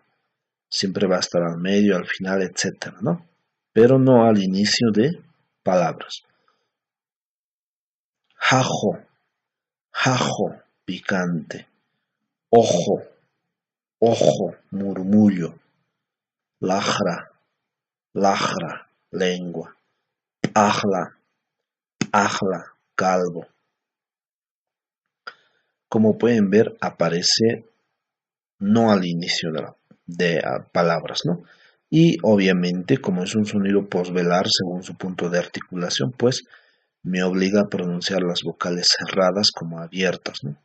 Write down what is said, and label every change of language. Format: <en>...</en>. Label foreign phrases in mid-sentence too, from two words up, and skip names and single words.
<es>Siempre va a estar al medio, al final, etcétera, ¿no? Pero no al inicio de palabras.</es> <ay>Jajo, jajo, picante. Ojo, ojo, murmullo. Lajra, lajra, lengua. Ajla, ajla,</ay> <es>calvo. Como pueden ver, aparece no al inicio de palabras, ¿no? Y obviamente, como es un sonido posvelar según su punto de articulación, pues me obliga a pronunciar las vocales cerradas como abiertas, ¿no?</es>